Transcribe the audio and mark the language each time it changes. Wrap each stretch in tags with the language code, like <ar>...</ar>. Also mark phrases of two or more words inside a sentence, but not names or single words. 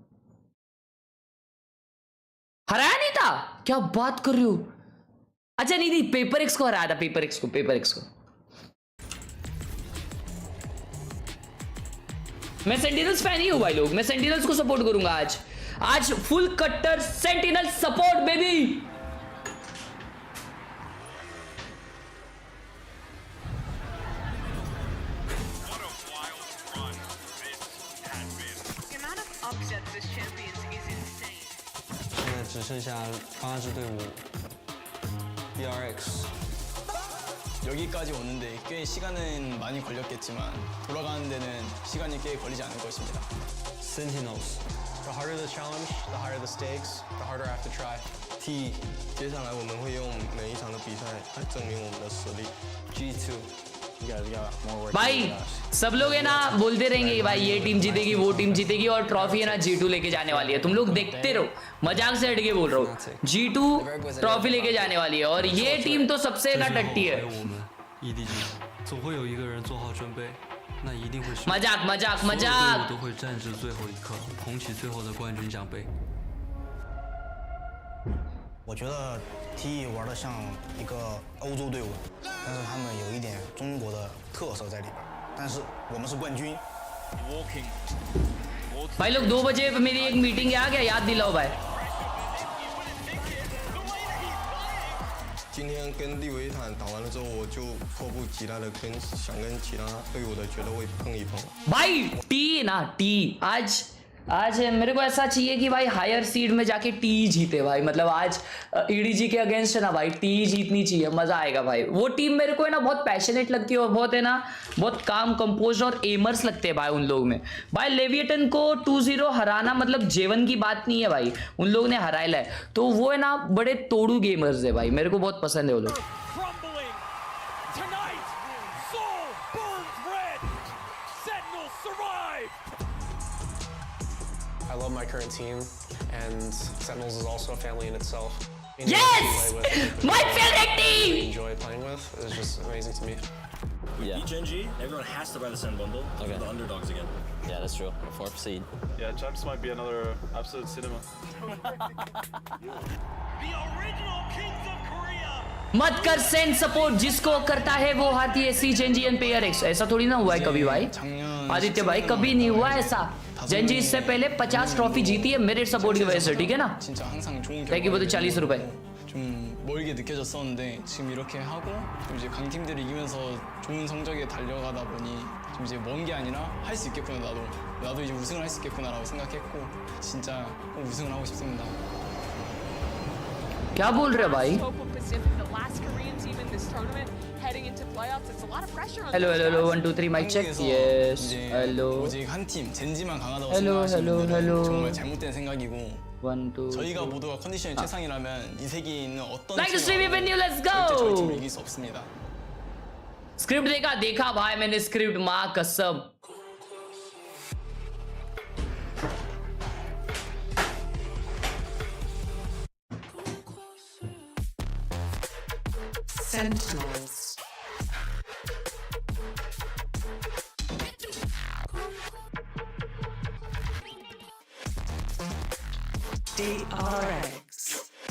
<hi>हराया नहीं था, क्या बात कर रही हो? अच्छा नहीं, पेपर एक्स को हराया था, पेपर एक्स को। मैं सेंटिनल्स फैन ही हूं भाई लोग, मैं सेंटिनल्स को सपोर्ट करूंगा आज फुल कट्टर सेंटिनल</hi> <en>support baby.</en> <zh>现在只剩下8支队伍 DRX</zh> <ko>여기까지 오는데 꽤 시간은 많이 걸렸겠지만 돌아가는 데는 시간이 꽤 걸리지 않을 것입니다.</ko> <en>Sentinels The harder the challenge, the higher the stakes, the harder I have to try. T</en> <zh>接下来我们会用每一场的比赛来证明我们的实力。 G2</zh> <en>You guys got more work to do</en> <hi>भाई</hi> <en>than us.</en> <hi>सब लोग है ना बोलते रहेंगे कि भाई ये टीम जीतेगी, वो टीम जीतेगी, और ट्रॉफी है ना G2 लेके जाने वाली है। तुम लोग देखते रहो, मजाक से हटके बोल रहा हूँ, G2 ट्रॉफी लेके जाने वाली है, और ये टीम तो सबसे ना टट्टी है।</hi> <zh>我们 EDG 总会有一个人做好准备，那一定会是</zh> <hi>मजाक</hi> <zh>所有队伍</zh> <hi>मजाक</hi> <zh>都会战至最后一刻，捧起最后的冠军奖杯。我觉得 T 玩的像一个欧洲队伍，但是他们有一点中国的特色在里边。但是我们是冠军。</zh> <en>Walking</en> <hi>भाई लोग 2 बजे मेरी एक मीटिंग है, आ गया याद दिलाओ भाई.</hi> <zh>今天跟利维坦打完了之后，我就迫不及待的想跟其他队友的决斗会碰一碰。</zh> <hi>भाई टी ना टी आज मेरे को ऐसा चाहिए कि भाई हायर सीड में जाके टी जीते भाई. मतलब आज ईडीजी के अगेंस्ट है ना भाई, टी जीतनी चाहिए, मजा आएगा भाई. वो टीम मेरे को है ना बहुत पैशनेट लगती है और बहुत है ना बहुत काम कंपोज और एमर्स लगते हैं भाई उन लोग में. भाई लेविएटन को 2-0 हराना मतलब जेवन की बात नहीं है भाई, उन लोगों ने हराया है. तो वो है ना बड़े तोड़ू गेमर्स है भाई, मेरे को बहुत पसंद है वो लोग.</hi> <en>I love my current team, and Sentinels is also a family in itself. Yes! My favorite team! I enjoy playing with. It's just amazing to me. Yeah. Genji, everyone has to buy the Sen bundle. Okay. We're the underdogs again. Yeah, that's true. 4th seed. Yeah, Champs might be another absolute cinema. The original kings of Korea.</en> <hi>मत कर सेंड सपोर्ट, जिसको करता है वो हाथी है.</hi> <en>see Gen.G and Paper X.</en> <hi>ऐसा थोड़ी ना हुआ है कभी भाई आदित्य भाई, कभी नहीं हुआ ऐसा. जेंजी इससे पहले 50 ट्रॉफी जीती है मेरिट सपोर्ट की वजह से, ठीक है ना.</hi> <en>thank you</en> <hi>बोलते 40 रुपए.</hi> <ko>좀 멀게 느껴졌었는데 지금 이렇게 하고 좀 이제 강팀들이 이기면서 좋은 성적에 달려가다 보니 좀 이제 먼 게 아니라 할 수 있겠구나, 나도 이제 우승을 할 수 있겠구나라고 생각했고 진짜 꼭 우승을 하고 싶습니다.</ko> <hi>क्या बोल रहे भाई?</hi> <en>Hello 1 2 3 mic check. Yes. Hello.</en> <ko>오직 한 팀 젠지만 강하다고</ko> <en>Hello,</en> <ko>생각하시는</ko> <en>hello,</en> <ko>분들은</ko> <en>hello.</en> <ko>정말 잘못된 생각이고</ko> <en>1 2</en> <ko>저희가 모두가 컨디션이 최상이라면 이 세계에 있는 어떤</ko> <en>Like the stream even new, let's</en> <ko>절대 저희 팀을</ko> <en>go.</en> <ko>이길 수 없습니다.</ko> <hi>स्क्रिप्ट देखा भाई मैंने स्क्रिप्ट, माँ कसम. Sentinels. DRX.</hi>